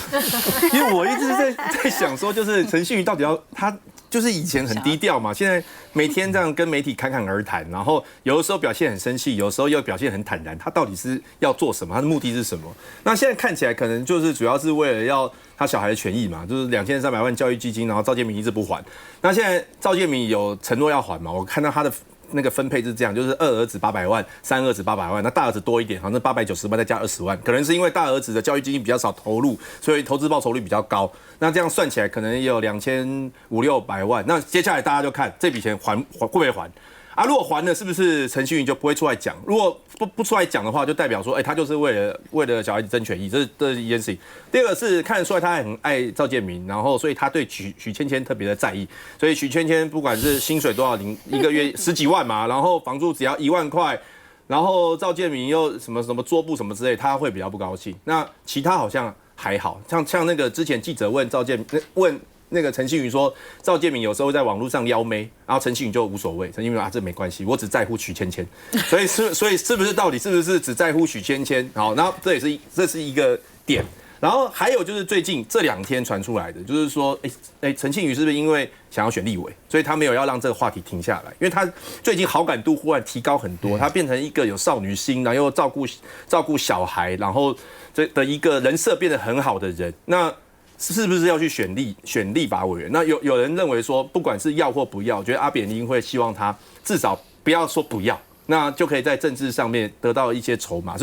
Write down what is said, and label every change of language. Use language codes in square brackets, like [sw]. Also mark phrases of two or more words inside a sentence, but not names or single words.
[zh] 因為我一直在想說，就是陳信妤到底他就是以前很低調嘛，現在每天這樣跟媒體侃侃而談，然後有的時候表現很生氣，有的時候又表現很坦然，他到底是要做什麼？他的目的是什麼？那現在看起來可能就是主要是為了要他小孩的權益嘛，就是2300萬教育基金，然後趙建銘一直不還。那現在趙建銘有承諾要還嘛？我看到他的那個分配是這樣，就是2兒子800萬，3兒子800萬，那大兒子多一點，好像890萬再加20萬，可能是因為大兒子的教育基金比較少投入，所以投資報酬率比較高。那這樣算起來可能也有2500-2600萬。那接下來大家就看這筆錢會不會還啊？如果還了，是不是陳信妤就不會出來講？如果不出來講的話，就代表說，他就是為了小孩子爭權益，這是一件事情。第二個是看得出來他很愛趙建銘，然後所以他对許芊芊特別的在意，所以許芊芊不管是薪水多少一個月10幾萬嘛，然後房租只要1萬塊，然後趙建銘又什麼桌布什麼之類，他會比較不高興。那其他好像還好，像那個之前記者問那個陳信妤說，趙建銘有時候在網絡上撩妹，然後陳信妤就無所謂，陳信妤說這沒關係，我只在乎許芊芊。所以是不是到底是不是只在乎許芊芊？好，然後這是一個點。然後還有就是最近這2天傳出來的，就是說，陳信妤是不是因為想要選立委，所以他沒有要讓這個話題停下來？因為他最近好感度忽然提高很多，他變成一個有少女心，然後又照顧小孩，然後這的一個人設變得很好的人。那是不是要去選立法委員？那有人認為說，不管是要或不要，我覺得阿扁一定會希望他至少不要說不要，那就可以在政治上面得到一些籌碼。